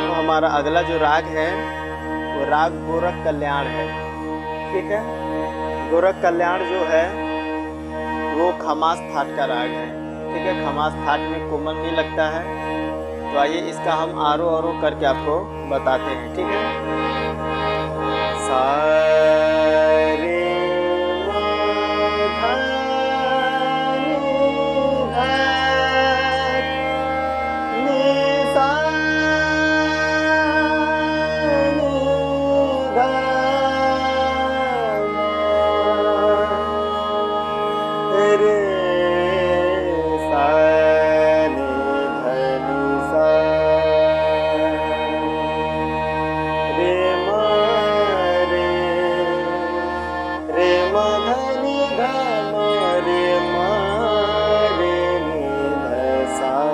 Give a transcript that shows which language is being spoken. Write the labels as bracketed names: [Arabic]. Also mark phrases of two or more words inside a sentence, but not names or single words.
[Hindi] तो हमारा अगला जो राग है वो राग गोरख कल्याण है, ठीक है। गोरख कल्याण जो है वो खमास थाट का राग है, ठीक है। खमास थाट में कोमल नहीं लगता है। तो आइए इसका हम आरो औरो करके आपको बताते हैं, ठीक है। सा रे म ध नि सा नि ध रे सा नि ध नि सा, रे म ध नि ध म रे म रे नि ध सा।